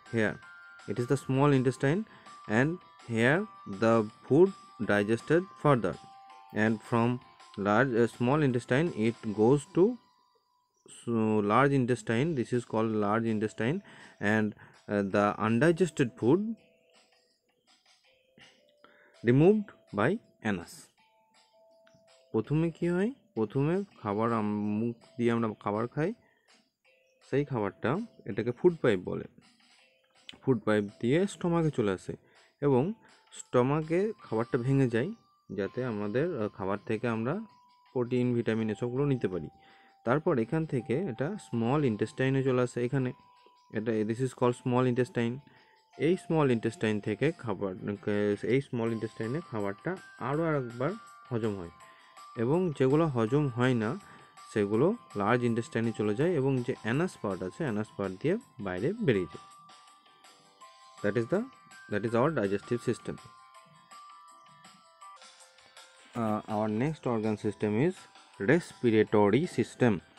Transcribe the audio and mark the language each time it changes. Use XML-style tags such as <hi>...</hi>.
<en>Here it is the small intestine, and here the food digested further, and from small intestine it goes to large intestine. This is called large intestine, and the undigested food removed by anus.</en> <bn>প্রথমে কি হয়, প্রথমে খাবার মুখ দিয়ে আমরা খাবার খাই, সেই খাবারটা এটাকে ফুড পাইপ বলে, ফুড পাইপ দিয়ে স্টমাকে চলে আসে এবং স্টমাকে খাবারটা ভেঙে যায় যাতে আমাদের খাবার থেকে আমরা প্রোটিন ভিটামিন এসবগুলো নিতে পারি। তারপর এখান থেকে এটা স্মল ইন্টেস্টাইনে চলে আসে। এখানে এটা</bn> <en>This is call small intestine.</en> <bn>এই স্মল ইন্টেস্টাইন থেকে এই স্মল ইন্টেস্টাইনে খাবারটা আরও একবার হজম হয় এবং যেগুলো হজম হয় না সেগুলো লার্জ ইন্টেস্টাইনে চলে যায় এবং যে অ্যানাস পার্ট আছে অ্যানাস পার্ট দিয়ে বাইরে বেরিয়ে যায়।</bn> <en>that is our digestive system. Our next organ system is respiratory system.</en>